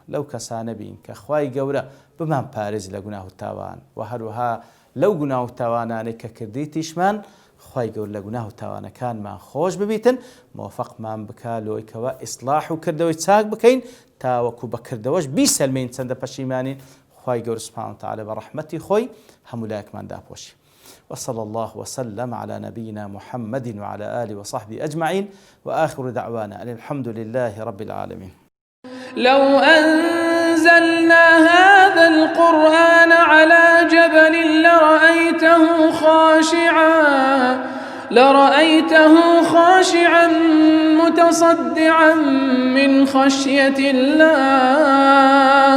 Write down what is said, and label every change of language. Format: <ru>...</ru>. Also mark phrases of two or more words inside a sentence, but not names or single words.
<ckb>لەو کەسانە بین کە خوای گەورە بمان پارێز لە گوناه و تاوان و هەروەها لەو گوناه و تاوانانەی کە کردی تیشمان خوای گەورە لە گوناه و تاوانەکانمان خۆش ببیتن، موفقمان بکا لۆیکەوە ئیسلاح و کردەوەی چاک بکەین تاوەکو بەکردەوەش بیسەلمین چەندە پەشیمانین. خوای گەورە</ckb> <ar>سبحانه وتعالى</ar> <ckb>بەڕەحمەتی خۆی هەموو لایەکمان داپۆشی.</ckb> <ar>وصلى الله وسلم على نبينا محمد وعلى آله وصحبه أجمعين وآخر دعوانا أن الحمد لله رب العالمين. لو أنزلنا هذا القرآن على جبل لرأيته خاشعا متصدعا من خشية الله.</ar>